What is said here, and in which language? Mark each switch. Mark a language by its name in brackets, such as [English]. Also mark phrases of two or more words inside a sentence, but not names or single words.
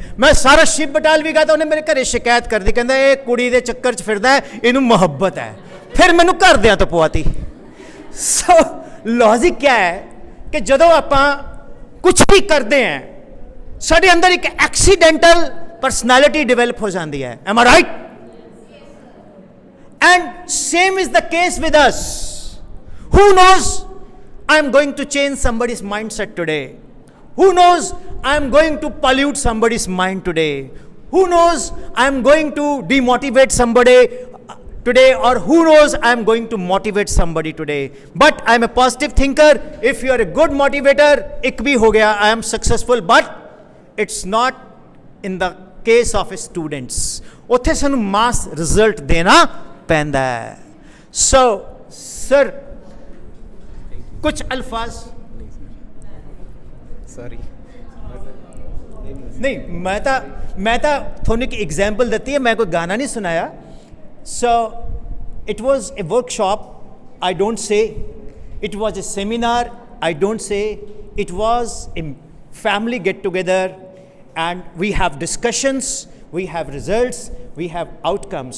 [Punjabi] ਮੈਂ ਸਾਰਾ ਸ਼ਿਵ ਬਟਾਲਵੀ ਗਾ ਤਾਂ ਉਹਨੇ ਮੇਰੇ ਘਰੇ ਸ਼ਿਕਾਇਤ ਕਰਦੀ, ਕਹਿੰਦਾ ਇਹ ਕੁੜੀ ਦੇ ਚੱਕਰ 'ਚ ਫਿਰਦਾ ਹੈ, ਇਹਨੂੰ ਮੁਹੱਬਤ ਹੈ। ਫਿਰ ਮੈਨੂੰ ਘਰਦਿਆਂ ਤੋਂ ਪਵਾਤੀ। ਸੋ [Hindi] लॉजिक क्या है [Punjabi] ਕਿ ਜਦੋਂ ਆਪਾਂ ਕੁਛ ਵੀ ਕਰਦੇ ਹਾਂ, ਸਾਡੇ ਅੰਦਰ ਇੱਕ ਐਕਸੀਡੈਂਟਲ [English] personality develop [Hindi] हो जाती है। [English] Am I right? And same is the case with us. Who knows I am going to change somebody's mindset today? Who knows I am going to pollute somebody's mind today? Who knows I am going to demotivate somebody today, or who knows I am going to motivate somebody today? But I am a positive thinker. If you are a good motivator, [Hindi] एक भी हो गया, [English] I am successful. But it's not in the case of students. [Punjabi] ਉੱਥੇ ਸਾਨੂੰ [English] mass result [Punjabi] ਦੇਣਾ ਪੈਂਦਾ ਹੈ। ਸੋ ਸਰ ਕੁਝ ਅਲਫਾਜ਼ ਸੌਰੀ ਨਹੀਂ, ਮੈਂ ਤਾਂ ਤੁਹਾਨੂੰ ਇੱਕ ਐਗਜ਼ਾਮਪਲ ਦਿੱਤੀ ਹੈ, ਮੈਂ ਕੋਈ ਗਾਣਾ ਨਹੀਂ ਸੁਣਾਇਆ। [English] so it was a workshop, I don't say it was a seminar, I don't say it was a family get together, and we have discussions, we have results, we have outcomes.